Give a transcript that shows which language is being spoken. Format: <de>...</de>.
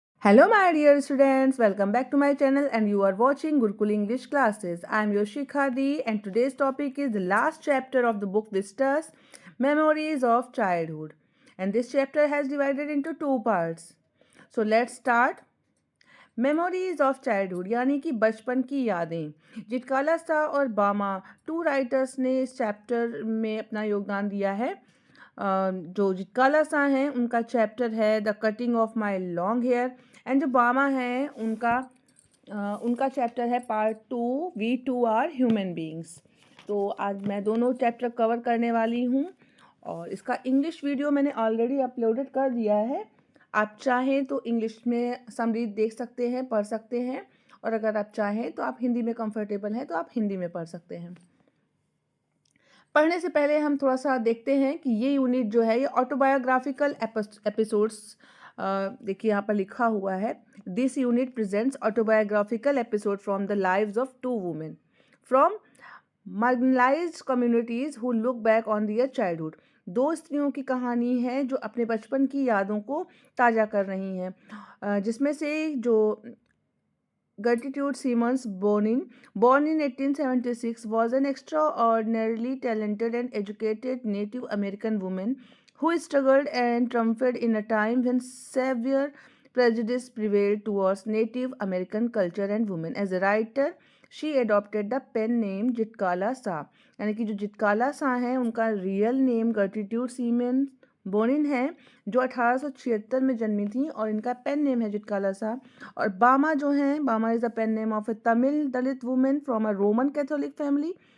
<en>Hello my dear students, welcome back to my channel and you are watching Gurukul English classes. I am Yoshika Di and today's topic is the last chapter of the book Vistas, Memories of Childhood. And this chapter has divided into two parts. So let's start.</en> <hi>Memories of childhood यानी कि बचपन की यादें। जिटकाला सा और बामा to writers ने इस चैप्टर में अपना योगदान दिया है। जो जिटकाला सा हैं उनका चैप्टर है the cutting of my long hair and जो बामा हैं उनका चैप्टर है part 2 we to are human beings. तो आज मैं दोनों चैप्टर कवर करने वाली हूँ और इसका इंग्लिश वीडियो मैंने ऑलरेडी अपलोडेड कर दिया है। आप चाहें तो इंग्लिश में समरी देख सकते हैं, पढ़ सकते हैं, और अगर आप चाहें तो आप हिंदी में कंफर्टेबल हैं तो आप हिंदी में पढ़ सकते हैं। पढ़ने से पहले हम थोड़ा सा देखते हैं कि ये यूनिट जो है ये ऑटोबायोग्राफिकल एपिसोड्स, देखिए यहाँ पर लिखा हुआ है</hi> <en>This unit presents autobiographical episode from the lives of two women from marginalized communities who look back on their childhood।</en> <hi>दो स्त्रियों की कहानी है जो अपने बचपन की यादों को ताज़ा कर रही हैं, जिसमें से जो</hi> <en>Gertrude Siemens born in 1876, was an extraordinarily talented and educated Native American woman who struggled and triumphed in a time when severe prejudice prevailed towards Native American culture and women. As a writer, she adopted the pen name</en> <hi>जिटकाला सा, यानी कि जो जिटकाला सा है उनका real name गर्टिट्यूड siemens Bonin है, जो 1876 में जन्मी थी, और इनका पेन नेम है जिटकाला सा। और बामा जो हैं,</hi> <en>Bama is the pen name of a Tamil Dalit women from a Roman Catholic family.</en>